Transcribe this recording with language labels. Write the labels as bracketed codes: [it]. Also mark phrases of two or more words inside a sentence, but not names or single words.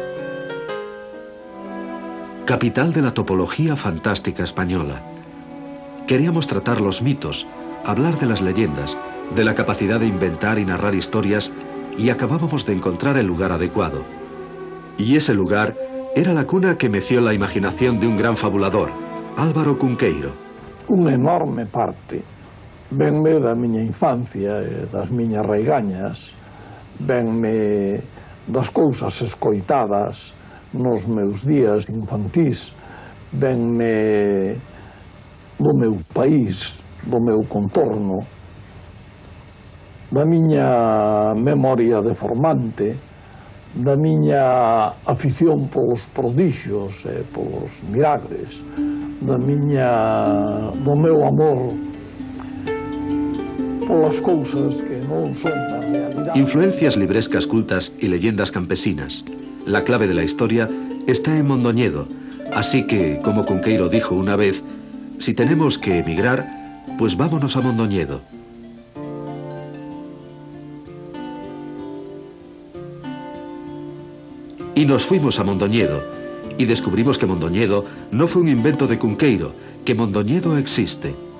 [es] Capital de la topología fantástica española. Queríamos tratar los mitos, hablar de las leyendas, de la capacidad de inventar y narrar historias, y acabábamos de encontrar el lugar adecuado. Y ese lugar era la cuna que meció la imaginación de un gran fabulador, Álvaro Cunqueiro. [gl] Unha enorme parte venme da miña infancia e das miñas raigañas, venme das cousas escoitadas nos meus días infantís, venme do meu país, do meu contorno, da miña memoria deformante, da miña afición polos prodixios e polos milagres, do meu amor polas cousas que non son da realidade. [es] Influencias librescas cultas y leyendas campesinas. La clave de la historia está en Mondoñedo, así que, como Cunqueiro dijo una vez, si tenemos que emigrar, pues vámonos a Mondoñedo. Y nos fuimos a Mondoñedo, y descubrimos que Mondoñedo no fue un invento de Cunqueiro, que Mondoñedo existe.